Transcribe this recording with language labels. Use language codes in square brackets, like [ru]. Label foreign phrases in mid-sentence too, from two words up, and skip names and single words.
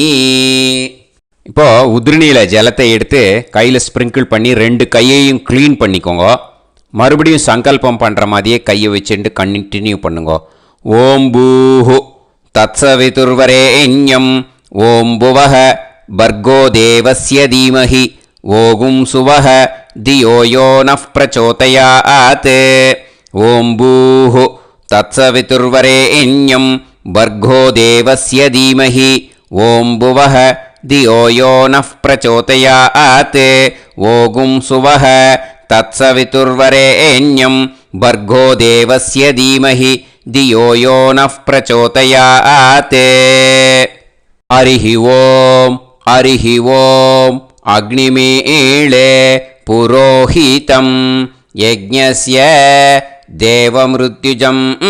[ta] இப்போது உதிரணியில் ஜலத்தை எடுத்து கையில் ஸ்ப்ரிங்கிள் பண்ணி 2 கையையும் க்ளீன் பண்ணிக்கோங்க. மறுபடியும் சங்கல்பம் பண்ணுற மாதிரியே கையை வச்சுட்டு கண்டினியூ பண்ணுங்க. [sa] ॐ भूः तत्सवितुर्वरेण्यम् ॐ भुवः भर्गो देवस्य धीमहि ओम् सुवः धियो यो नः प्रचोदयात् ॐ भूः तत्सवितुर्वरेण्यं भर्गो देवस्य धीमहि ॐ भुवः धियो यो नः प्रचोदयात् ॐ सुवः तत्सवितुर्वरेण्यं भर्गो देवस्य धीमहि धियो यो नः प्रचोदयात् हरिः ॐ अग्निमीळे पुरोहितं यज्ञस्य देवमृत्युजं